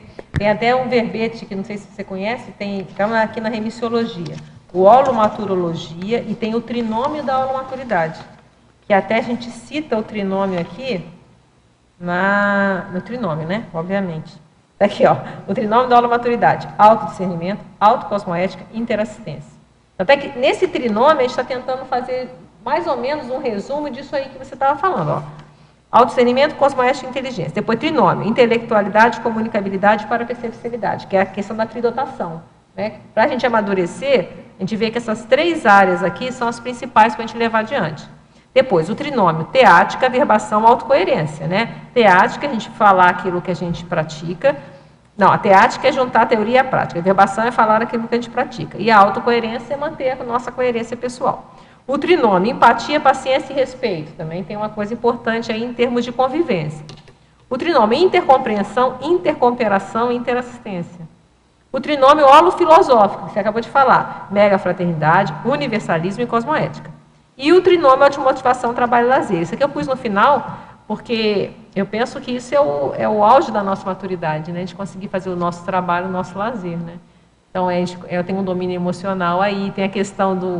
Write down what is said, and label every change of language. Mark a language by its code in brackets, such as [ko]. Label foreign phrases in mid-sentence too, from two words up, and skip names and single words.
[pt] Tem até um verbete que não sei se você conhece, estamos aqui na remissiologia, o holomaturologia, e tem o trinômio da holomaturidade, que até a gente cita o trinômio aqui, no trinômio, né? Obviamente. Tá aqui, ó, o trinômio da holomaturidade: autodiscernimento, autocosmoética, interassistência. Até que nesse trinômio a gente está tentando fazer mais ou menos um resumo disso aí que você estava falando, ó. Autodiscernimento, cosmoética e inteligência. Depois, trinômio: intelectualidade, comunicabilidade para perceptibilidade, que é a questão da tridotação. Né? Para a gente amadurecer, a gente vê que essas 3 áreas aqui são as principais para a gente levar adiante. Depois, o trinômio: teática, verbação, autocoerência. Né? Teática é a gente falar aquilo que a gente pratica. Não, a teática é juntar a teoria e a prática. A verbação é falar aquilo que a gente pratica. E a autocoerência é manter a nossa coerência pessoal. O trinômio: empatia, paciência e respeito. Também tem uma coisa importante aí em termos de convivência. O trinômio: intercompreensão, intercooperação e interassistência. O trinômio holofilosófico, que você acabou de falar: megafraternidade, universalismo e cosmoética. E o trinômio automotivação, trabalho e lazer. Isso aqui eu pus no final porque eu penso que isso é o auge da nossa maturidade, né? De conseguir fazer o nosso trabalho, o nosso lazer, né? Então, eu tenho um domínio emocional aí, tem a questão do...